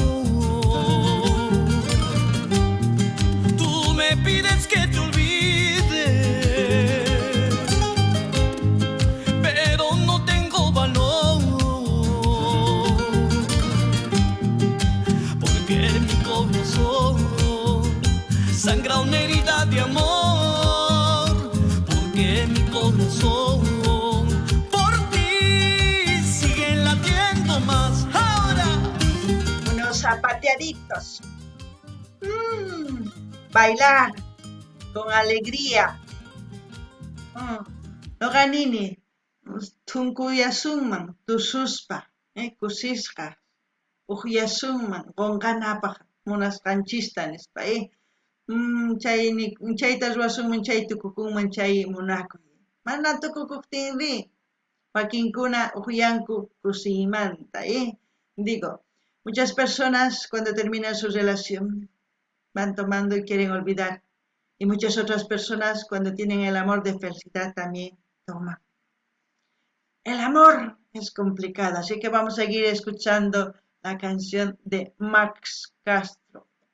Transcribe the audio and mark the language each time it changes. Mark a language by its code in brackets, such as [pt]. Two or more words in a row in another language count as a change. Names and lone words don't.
[es] Tú me pides que te olvide, pero no tengo valor, porque en mi corazón sangra una herida de amor, porque mi corazón por ti sigue latiendo más. Ahora Unos zapateaditos. Bailar con alegría. [qu] Loganini, tunkuyasunman, tususpa, kusisqa, uqyasunman, qonqanapaq munasqanchistanispa, chayta ruwasunman, chay tukukunman, chay munakuy. Mana tukukuptinri, wakinkuna uqyanku kusiymanta, [es] Digo, muchas personas cuando terminan su relación van tomando y quieren olvidar. Y muchas otras personas cuando tienen el amor de felicidad también toman. El amor es complicado, así que vamos a seguir escuchando la canción de Max Castro.